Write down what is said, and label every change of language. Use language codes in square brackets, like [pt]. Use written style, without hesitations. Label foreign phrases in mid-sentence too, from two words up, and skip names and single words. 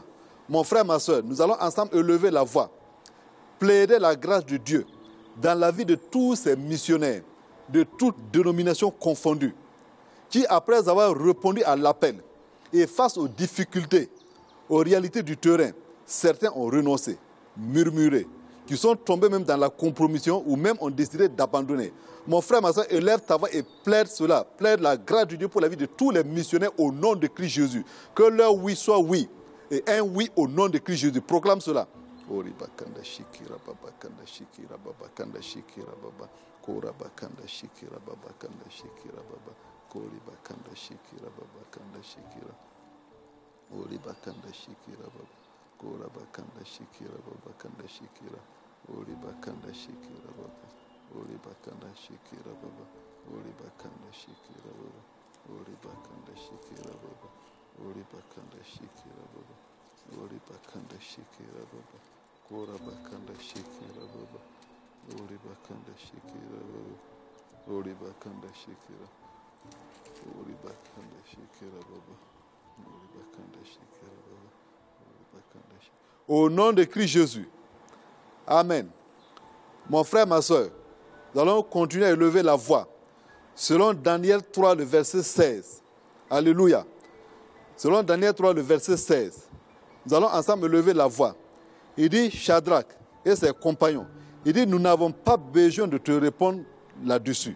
[fr] Mon frère, ma soeur, nous allons ensemble élever la voix. Plaider la grâce de Dieu dans la vie de tous ces missionnaires, de toutes dénominations confondues, qui, après avoir répondu à l'appel et face aux difficultés, aux réalités du terrain, certains ont renoncé, murmuré, qui sont tombés même dans la compromission ou même ont décidé d'abandonner. Mon frère, ma soeur, élève ta voix et plaide cela, plaide la grâce de Dieu pour la vie de tous les missionnaires au nom de Christ Jésus. Que leur oui soit oui et un oui au nom de Christ Jésus. Proclame cela. Ori bakanda shikira baba kanda shikira baba kanda shikira baba kora bakanda shikira baba kanda shikira baba kori bakanda shikira baba kanda shikira ori bakanda shikira baba kora bakanda shikira baba kanda shikira ori bakanda shikira baba ori bakanda shikira baba ori bakanda shikira baba ori bakanda shikira baba ori bakanda shikira baba ori bakanda shikira baba Kora bakanda shikira baba, ori bakanda shikira baba, ori bakanda shikira, ori bakanda shikira baba, ori bakanda shikira baba, ori bakanda shikira. Au nom de Christ Jésus, Amen. Mon frère, ma soeur, nous allons continuer à élever la voix. Selon Daniel 3, le verset 16. Alléluia. Selon Daniel 3, le verset 16. Nous allons ensemble élever la voix. Il dit, Shadrach et ses compagnons, il dit, nous n'avons pas besoin de te répondre là-dessus.